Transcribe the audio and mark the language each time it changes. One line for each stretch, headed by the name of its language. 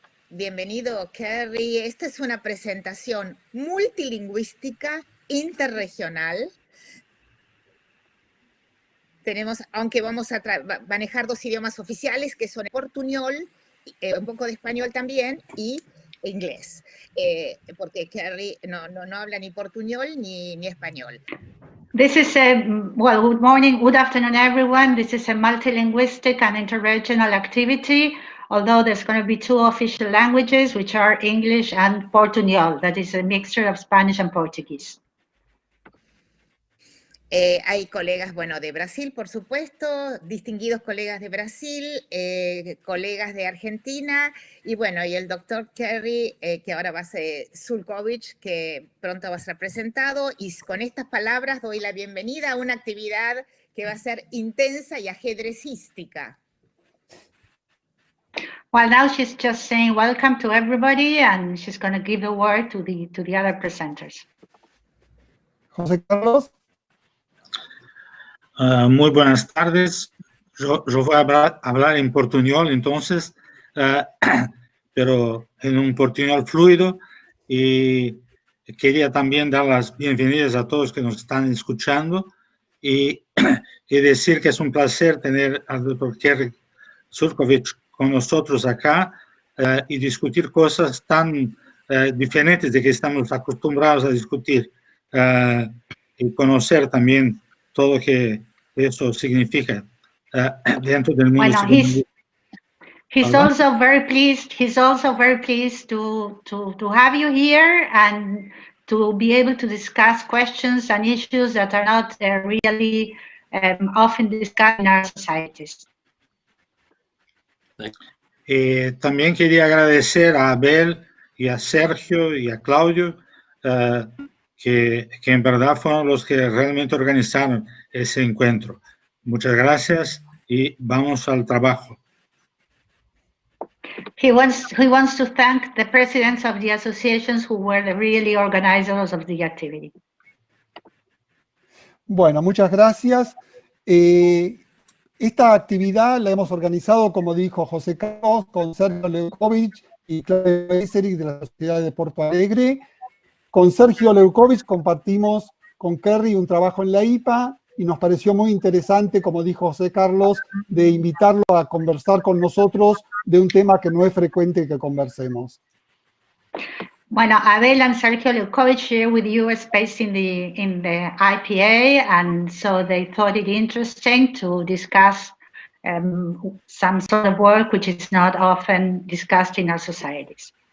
Spanish: Bienvenido, Kerry. Esta es una presentación multilingüística, interregional. Tenemos, aunque vamos a manejar dos idiomas oficiales, que son el portuñol, un poco de español también, y inglés. Porque Kerry no habla ni portuñol ni español.
English: This is well, good morning, good afternoon, everyone. This is a multilinguistic and interregional activity, although there's going to be two official languages, which are English and Portuñol. That is a mixture of Spanish and Portuguese.
Spanish: Hay colegas, bueno, de Brasil, por supuesto, distinguidos colegas de Brasil, colegas de Argentina, y bueno, y el doctor Kerry, que ahora va a ser Sulkowicz, que pronto va a ser presentado, y con estas palabras doy la bienvenida a una actividad que va a ser intensa y ajedrecística.
English: Well, now she's just saying welcome to everybody, and she's going to give the word to the other presenters.
Spanish: José Carlos. Muy buenas tardes. Yo voy a hablar en portuñol, entonces, pero en un portuñol fluido, y quería también dar las bienvenidas a todos que nos están escuchando y decir que es un placer tener al doctor Kerry Sulkowicz con nosotros acá y discutir cosas tan diferentes de que estamos acostumbrados a discutir y conocer también todo lo que eso significa dentro del mundo.
English: Bueno, he's also very pleased. He's also very pleased to have you here and to be able to discuss questions and issues that are not really often discussed in our societies.
Spanish: También quería agradecer a Abel y a Sergio y a Claudio que en verdad fueron los que realmente organizaron ese encuentro. Muchas gracias y vamos al trabajo.
English: He wants to thank the presidents of the associations who were the really organizers of the activity.
Spanish: Bueno, muchas gracias. Esta actividad la hemos organizado, como dijo José Carlos, con Sergio Leucovich y Claudio Eseric de la Sociedad de Porto Alegre. Con Sergio Leucovich compartimos con Kerry un trabajo en la IPA y nos pareció muy interesante, como dijo José Carlos, de invitarlo a conversar con nosotros de un tema que no es frecuente que conversemos.
English: Bueno, Abel and Sergio Leucovich share with you a space in the IPA, and so they thought it interesting to discuss some sort of work which is not often discussed in our societies.